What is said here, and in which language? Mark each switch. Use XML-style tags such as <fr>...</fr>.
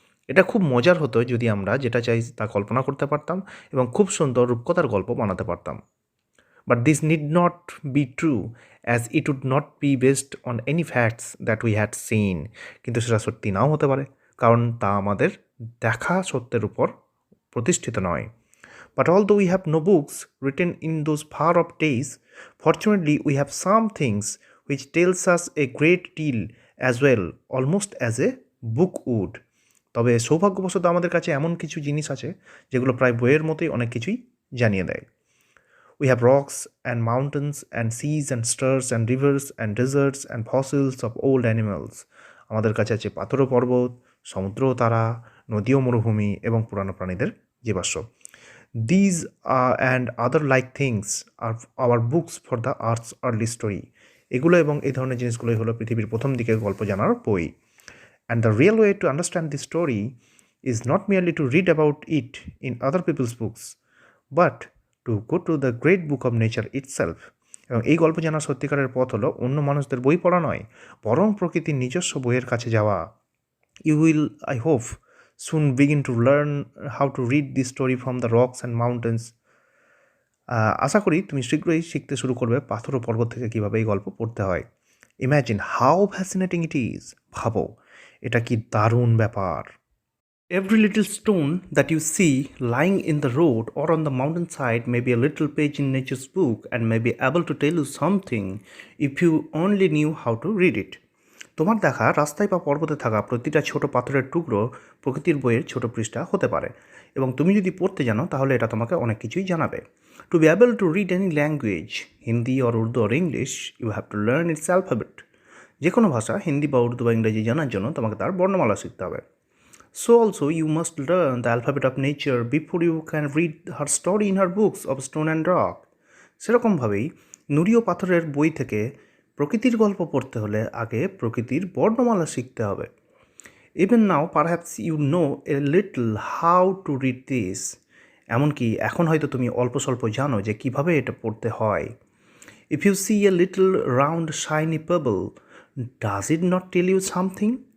<bn>এটা খুব মজার হতো যদি আমরা যেটা চাই তা কল্পনা করতে পারতাম এবং খুব সুন্দর রূপকথার গল্প বানাতে পারতাম।</bn> <en>But this need not be true as it would not be based on any facts that we had seen.</en> <bn>কিন্তু সেটা সত্যি নাও হতে পারে, কারণ তা আমাদের দেখা সত্যের উপর প্রতিষ্ঠিত নয়।</bn> <en>But although we have no books written in those far off days, fortunately we have some things which tells us a great deal as well, almost as a book would.</en> <bn>তবে সৌভাগ্যবশত আমাদের কাছে এমন কিছু জিনিস আছে যেগুলো প্রায় বইয়ের মতোই অনেক কিছুই জানিয়ে দেয়।</bn> <en>We have rocks and mountains and seas and stars and rivers and deserts and fossils of old animals.</en> <bn>আমাদের কাছে আছে পাথর ও পর্বত, সমুদ্র ও তারা, নদী ও মরুভূমি এবং পুরানো প্রাণীদের জীবাশ্ম।</bn> <en>These and other like things are our books for the Earth's early story.</en> <bn>এগুলো এবং এই ধরনের জিনিসগুলোই হলো পৃথিবীর প্রথম দিকের গল্প জানার বই।</bn> <en>And the real way to understand this story is not merely to read about it in other people's books, but to go to the great book of nature itself.</en> <bn>এবং এই গল্প জানার সত্যিকারের পথ হলো অন্য মানুষদের বই পড়া নয়, বরং প্রকৃতির নিজস্ব বইয়ের কাছে যাওয়া।</bn> <en>You will, I hope, soon begin to learn how to read this story from the rocks and mountains.</en> <bn>আশা করি তুমি শীঘ্রই শিখতে শুরু করবে পাথর ও পর্বত থেকে কীভাবে এই গল্প পড়তে হয়।</bn> <en>Imagine how fascinating it is.</en> <bn>ভাবো এটা কি দারুণ ব্যাপার।</bn> <en>Every little stone that you see lying in the road or on the mountainside may be a little page in nature's book and may be able to tell you something if you only knew how to read it.</en> <bn>তোমার দেখা রাস্তায় বা পর্বতে থাকা প্রতিটা ছোট পাথরের টুকরো প্রকৃতির বইয়ের ছোট পৃষ্ঠা হতে পারে, এবং তুমি যদি পড়তে জানো তাহলে এটা তোমাকে অনেক কিছুই জানাবে।</bn> <en>To be able to read any language, Hindi or Urdu or English, you have to learn its alphabet.</en> <bn>যে কোনো ভাষা, হিন্দি বা উর্দু বা ইংরেজি জানার জন্য তোমাকে তার বর্ণমালা শিখতে হবে।</bn> <en>So also you must learn the alphabet of nature before you can read her story in her books of stone and rock.</en> <bn>সেরকমভাবেই নুড়ি ও পাথরের বই থেকে প্রকৃতির গল্প পড়তে হলে আগে প্রকৃতির বর্ণমালা শিখতে হবে।</bn> <en>Even now perhaps you know a little how to read this.</en> <bn>এমনকি এখন হয়তো তুমি অল্প স্বল্প জানো যে কিভাবে এটা পড়তে হয়।</bn> <en>If you see a little round shiny pebble, does it not tell you something?</en>